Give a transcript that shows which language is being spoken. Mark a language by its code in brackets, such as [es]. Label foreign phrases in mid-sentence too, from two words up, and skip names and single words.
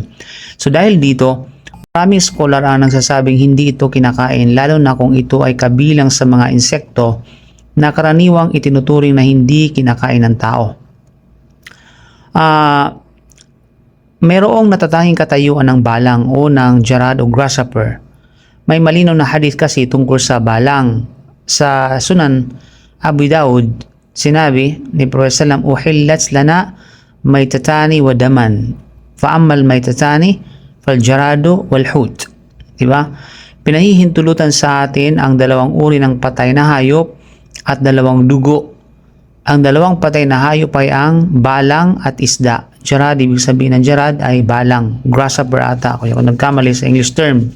[tl] So dahil dito, maraming scholar ang nagsasabing hindi ito kinakain, lalo na kung ito ay kabilang sa mga insekto na karaniwang itinuturing na hindi kinakain ng tao. Mayroong natatanging katayuan ng balang o ng jarad o grasshopper. May malinaw na hadith kasi tungkol sa balang. Sa Sunan Abu Daud, sinabi ni [ar] Prophet سلم أحلت لنا ميتتان ودمان فأما الميتتان فالجراد والحوت. [tl] Diba? Pinahihintulutan sa atin ang dalawang uri ng patay na hayop at dalawang dugo. Ang dalawang patay na hayop ay ang balang at isda. Jarad, ibig sabihin ng jarad ay balang. Grasshopper ata ako yung nagkamali sa [en] English term.